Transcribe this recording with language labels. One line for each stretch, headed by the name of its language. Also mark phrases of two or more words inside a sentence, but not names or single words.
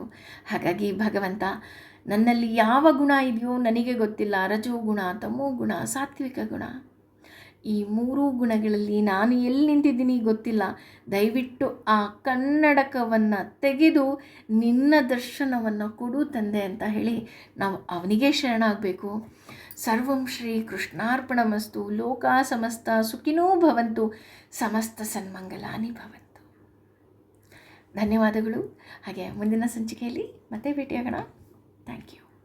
Kannada: ಹಾಗಾಗಿ ಭಗವಂತ, ನನ್ನಲ್ಲಿ ಯಾವ ಗುಣ ಇದೆಯೋ ನನಗೆ ಗೊತ್ತಿಲ್ಲ. ರಜೋಗುಣ, ತಮೋಗುಣ, ಸಾತ್ವಿಕ ಗುಣ, ಈ 3 ಗುಣಗಳಲ್ಲಿ ನಾನು ಎಲ್ಲಿ ನಿಂತಿದ್ದೀನಿ ಗೊತ್ತಿಲ್ಲ. ದಯವಿಟ್ಟು ಆ ಕನ್ನಡಕವನ್ನು ತೆಗೆದು ನಿನ್ನ ದರ್ಶನವನ್ನು ಕೊಡು ತಂದೆ ಅಂತ ಹೇಳಿ ನಾವು ಅವನಿಗೆ ಶರಣಾಗಬೇಕು.
Sanskrit: ಸರ್ವಂ ಶ್ರೀ ಕೃಷ್ಣಾರ್ಪಣಮಸ್ತು. ಲೋಕಾ ಸಮಸ್ತ ಸುಖಿನೋ ಭವಂತು. ಸಮಸ್ತ ಸನ್ಮಂಗಲಾನಿ ಭವಂತು.
Kannada: ಧನ್ಯವಾದಗಳು. ಹಾಗೆ ಮುಂದಿನ ಸಂಚಿಕೆಯಲ್ಲಿ ಮತ್ತೆ ಭೇಟಿಯಾಗೋಣ.
English: Thank you.